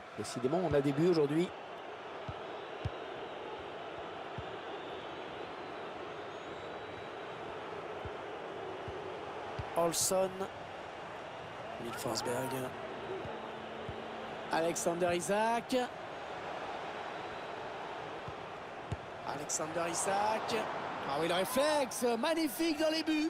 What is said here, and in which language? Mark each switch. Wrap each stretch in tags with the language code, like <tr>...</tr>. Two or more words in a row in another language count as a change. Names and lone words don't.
<fr>Décidément, on a des buts aujourd'hui. Olsson. Forsberg. Alexander Isak. Alexander Isak. Ah oui, le réflexe. Magnifique dans les buts.</fr>